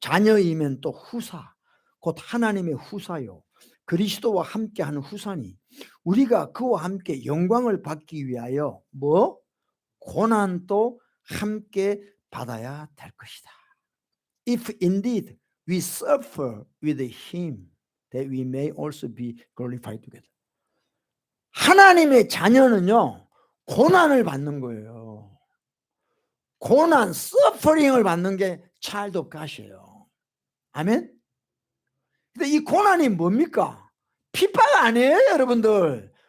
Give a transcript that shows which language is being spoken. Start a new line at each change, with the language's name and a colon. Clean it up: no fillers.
Korean: 자녀이면 또 후사, 곧 하나님의 후사요, 그리스도와 함께하는 후사니 우리가 그와 함께 영광을 받기 위하여 뭐? 고난도 함께 받아야 될 것이다.
English: If indeed we suffer with him, that we may also be glorified together.
Korean: 하나님의 자녀는요, 고난을 받는 거예요. 고난, 서퍼링을 받는 게
English: child of God
Korean: 이에요. 아멘? 근데 이 고난이 뭡니까? 핍박 아니에요, 여러분들.